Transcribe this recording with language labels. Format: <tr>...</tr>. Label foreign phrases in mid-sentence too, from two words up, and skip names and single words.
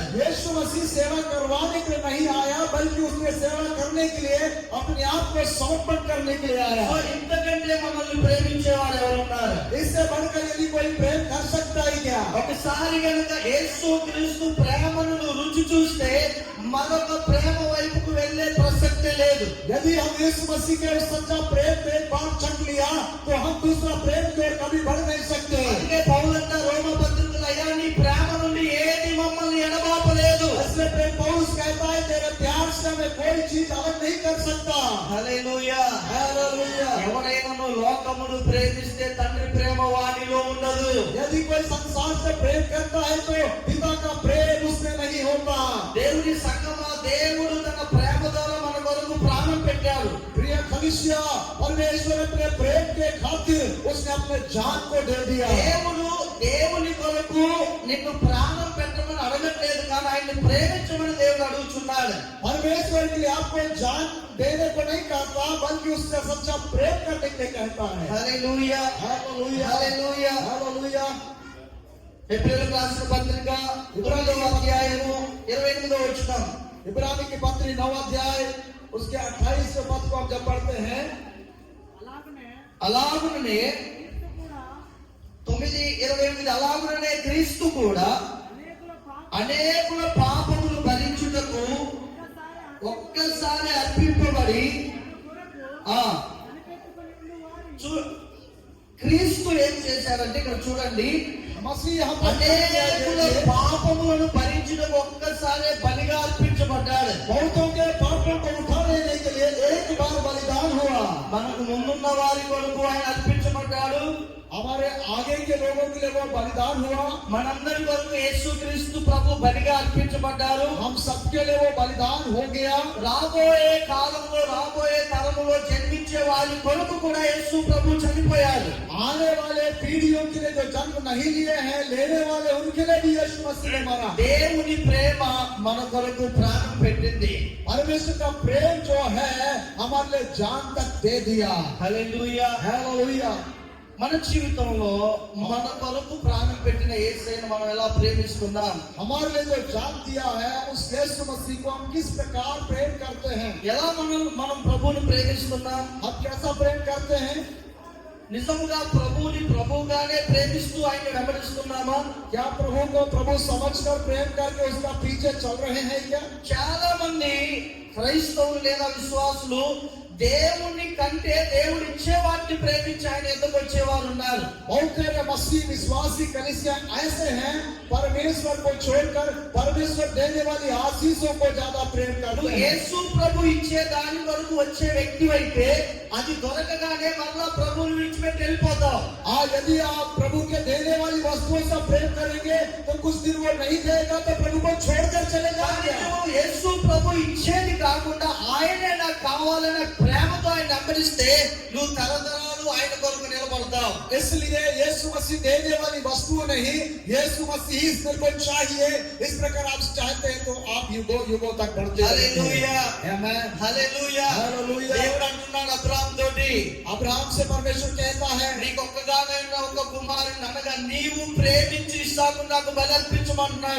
<hi>यीशु मसीह सेवा करवाने के लिए नहीं आया, बल्कि उसने सेवा करने के लिए अपने आप को समर्पण करने के लिए आया.</hi> <te>సో ఇంతకంటే మనల్ని ప్రేమించేవాడు ఎవరు ఉన్నారు?</te> <hi>इससे बढ़कर यदि कोई प्रेम कर सकता है क्या?</hi> <te>ఒకసారి కనుక యేసుక్రీస్తు ప్రేమను నువ్వు రుచి చూస్తే మరొక ప్రేమ వైపుకు వెళ్ళే ప్రసక్తే లేదు.</te> <hi>यदि हम यीशु मसीह के उस सच्चा प्रेम में एक बार चख लिया तो हम दूसरा प्रेम की ओर कभी बढ़ नहीं सकते.</hi> <te>అందుకే పౌలంతా రోమ పత్రికలో, అయ్యా నీ ప్రేమ నుండి ఏది మమ్మల్ని ఎడబాపలేదు.</te> <hi>इसलिए प्रेम पौलुस कहता है तेरे प्यार से हमें कोई चीज अलग नहीं कर सकता.</hi> <te>హల్లెలూయా,</te> <hi>हालेलुया.</hi> <te>ఎవరైనా లోకమును ప్రేమిస్తే తండ్రి ప్రేమ వానిలో ఉండదు.</te> <hi>यदि कोई संसार से प्रेम करता है तो पिता का प्रेम उसमें नहीं होता.</hi> <te>దేవుని సంగమా, దేవుడు తన ప్రేమ ద్వారా మన కొరకు ప్రాణం పెట్టాడు.</te> <hi>प्रिय कलीसिया, परमेश्वर अपने प्रेम के खातिर उसने अपने जान को दे दिया.</hi> <te>దేవుని కొరకు నిన్ను ప్రాణం పెట్టమని అడగట్లేదు, కానీ ఆయన్ని ప్రేమించమని దేవుడు అడుగుతున్నాడు.</te> <hi>परमेश्वर के लिए आपको जान देने को नहीं कहता, बल्कि उससे सच्चा प्रेम करने के लिए कहता है.</hi> <te>హల్లెలూయా,</te> <hi>हालेलुया.</hi> <te>హల్లెలూయా.</te> <hi>हालेलुया.</hi> <te>హెబ్రీయులకు రాసిన పత్రిక 9వ అధ్యాయము 28వ వచనం.</te> <hi>इब्रानी की पत्री 9 अध्याय उसके 28 पद को हम जब पढ़ते हैं,</hi> <te>అలాగుననే 9:28 అలాగుననే క్రీస్తు కూడా అనేకుల పాపములు భరించుటకు ఒక్కసారి అర్పింపబడి క్రీస్తు ఏం చేశారంటే, ఇక్కడ చూడండి,</te> <hi>मसीह हम</hi> <te>అనేకుల పాపములను భరించుటకు ఒక్కసారి బలిగా అర్పించబడ్డాడు.</te> <hi>बहुतों के पापों को उठा लेने के लिए एक बार बलिदान हुआ.</hi> <te>మనకు ముందున్న వారి కొరకు ఆయన అర్పించబడ్డాడు.</te> <hi>हमारे आगे के लोगों के लिए वो बलिदान हुआ.</hi> <te>మనందరి కొరకు యేసుక్రీస్తు ప్రభు బలిగా అర్పించబడ్డారు.</te> <hi>हम सबके लिए वो बलिदान हो गया.</hi> <te>రాబోయే కాలంలో, రాబోయే తరములో జన్మించే వారి కొరకు కూడా యేసు ప్రభు చనిపోయారు.</te> <hi>आने वाले पीढ़ियों के लिए जो जन्म नहीं लिए हैं, लेने वाले उनके लिए भी यीशु मसीह ने मरा.</hi> <te>దేవుని ప్రేమ మన కొరకు ప్రాణం పెట్టింది.</te> <hi>परमेश्वर का प्रेम जो है हमारे लिए जान तक दे दिया.</hi> <te>హల్లెలూయా.</te> <hi>हालेलुया.</hi> <te>మన జీవితంలో మన కొరకు ప్రాణం పెట్టిన యేసయ్యను మనం ఎలా ప్రేమిస్తున్నాం?</te> <hi>हमारे लिए जो जान दिया है उस यीशु मसीह को हम किस प्रकार प्रेम करते हैं?</hi> <te>ఎలా మనం ప్రభువుని ప్రేమిస్తున్నాం?</te> <hi>हम कैसा प्रेम करते हैं?</hi> <te>నిజంగా ప్రభువుని ప్రభువుగానే ప్రేమిస్తూ ఆయన వెంబడిస్తున్నామా?</te> <hi>क्या प्रभु को प्रभु समझकर प्रेम करके उसका पीछे चल रहे हैं क्या?</hi> <te>చాలా మంది క్రైస్తవులు లేదా విశ్వాసులు దేవుని కంటే దేవుడు ఇచ్చే వాటిని ప్రేమించి ఆయన ఎందుకు వచ్చేవారు ఉన్నారు.</te> <hi>बहुत सारे मसीह विश्वासी कलीसिया ऐसे हैं, परमेश्वर को छोड़कर परमेश्वर देने वाली आशीषों को ज्यादा प्रेम करते हैं.</hi> <te>యేసు ప్రభు ఇచ్చే దాని వరకు వచ్చే వ్యక్తి అయితే అది దొరకగానే మళ్ళా ప్రభువుని విడిచిపెట్టి వెళ్ళిపోతాం.</te> <hi>यदि आप प्रभु के देने वाली वस्तुओं से प्रेम करेंगे तो कुछ दिन वो नहीं देगा तो प्रभु को छोड़कर चले</hi> <te>కానీ</te> <hi>जाएंगे.</hi> <te>నువ్వు యేసు ప్రభు ఇచ్చేది కాకుండా ఆయనే నాకు కావాలనే ప్రేమతో ఆయన వెంబడిస్తే నువ్వు తరతరాలు ఆయన కొరకు నిలబడతావు.</te> <hi>इसलिए यीशु मसीह देने वाली वस्तु नहीं, यीशु मसीह इस मेरे को चाहिए, इस प्रकार आप चाहते हैं तो आप युगों युगों तक बढ़ते</hi> <te>హల్లెలూయా,</te> <hi>आमेन,</hi> <te>హల్లెలూయా. హల్లెలూయా. దేవుడు అంటున్నాడు అబ్రాహాం తోటి,</te> <hi>अब्राहम से परमेश्वर कहता है,</hi> <te>నీకు ఒక్కగానైనా ఒక కుమారుని అనగా నీవు ప్రేమించి ఇస్సాకు నాకు బలర్పించమంటున్నాడు.</te>